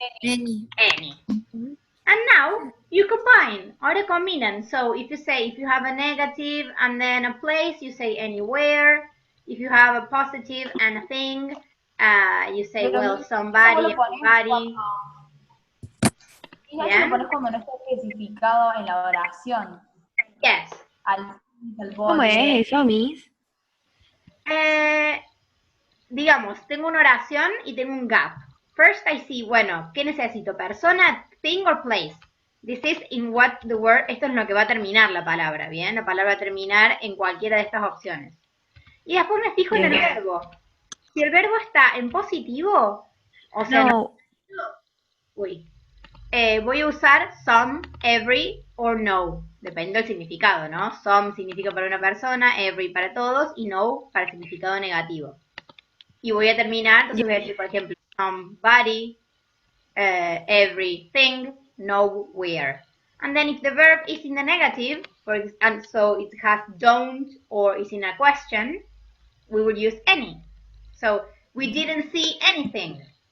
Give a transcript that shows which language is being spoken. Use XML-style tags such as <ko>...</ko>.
<en>Any. And now you combine,</en> <es>ahora combinan.</es> <en>So if you have a negative and then a place, you say anywhere. If you have a positive and a thing, you say, well, somebody, everybody.</en> <es>Y eso lo pones cuando no está especificado en la oración.</es> <en>Yes.</en> <es>¿Cómo es eso, Miss? digamos, tengo una oración y tengo un gap.</es> <en>First I see,</en> <es>bueno, ¿qué necesito? Persona,</es> <en>thing or place. This is in what the word,</en> <es>esto es lo que va a terminar la palabra, ¿bien? La palabra va a terminar en cualquiera de estas opciones. Y después me fijo en el verbo. Si el verbo está en positivo, o sea, No, uy, voy a usar some, every or no. Depende del significado, ¿no? Some significa para una persona, every para todos y no para el significado negativo. Y voy a terminar, entonces voy a decir, por ejemplo, somebody, everything, nowhere.</es> <en>And then if the verb is in the negative, and so it has don't or is in a question, we will use any. So we didn't see anything.</en>